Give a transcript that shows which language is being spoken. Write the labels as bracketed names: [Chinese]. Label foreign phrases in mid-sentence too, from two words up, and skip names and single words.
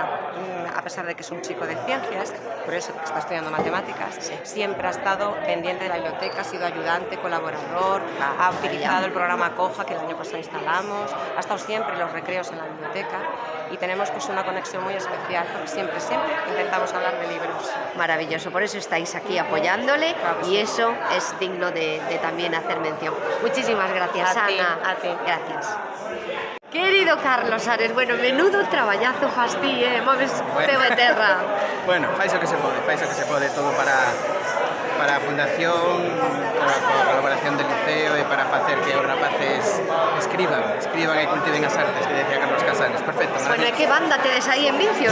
[Spanish] A pesar de que es un chico de ciencias, por eso que está estudiando matemáticas, siempre ha estado pendiente de la biblioteca, ha sido ayudante, colaborador, ha utilizado el programa Coja que el año pasado instalamos, ha estado siempre en los recreos en la biblioteca y tenemos pues una conexión muy especial porque siempre intentamos hablar de libros. Maravilloso, por eso estáis aquí apoyándole y eso es digno de también hacer mención. Muchísimas gracias, Ana. A ti. [Galician] Gracias. Querido Carlos Ares, bueno, menudo traballazo fas ti, moves ceo e terra. Bueno, fais o que se pode, todo para a Fundación, para a colaboración del Liceo e para facer que os rapaces escriban e cultiven as artes, que decía Carlos Casares. Perfecto. Bueno, e que banda tedes aí en Vincios,